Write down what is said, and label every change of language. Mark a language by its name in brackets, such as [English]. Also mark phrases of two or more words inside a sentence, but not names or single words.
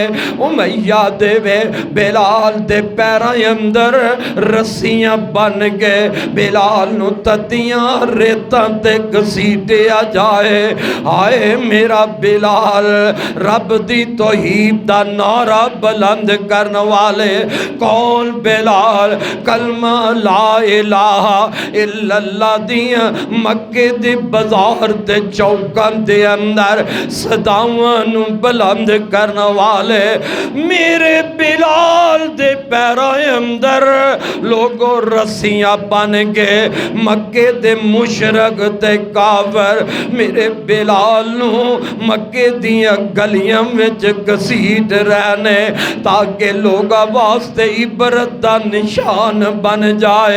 [Punjabi] امیہ دیوے بلال دے پیراں اندر رسیاں بنھ کے بلال نوں تتیاں ریتاں تے گھسیٹیا جائے. ہائے میرا بلال رب دی توحید دا نعرہ بلند کرن والے کون بلال کلمہ لا [Arabic] إله إلا الله [Punjabi] دیاں مکے دے بازار تے چوکاں دے اندر صداواں نوں بلند کرن والے میرے بلال دے پیراں اندر لوکو رسیاں بنھ کے مکے دے مشرک تے کافر میرے بلال نوں مکے دیاں گلیاں وچ گھسیٹ رہے نے تاکہ لوکاں واسطے عبرت دا نشان بن جائے.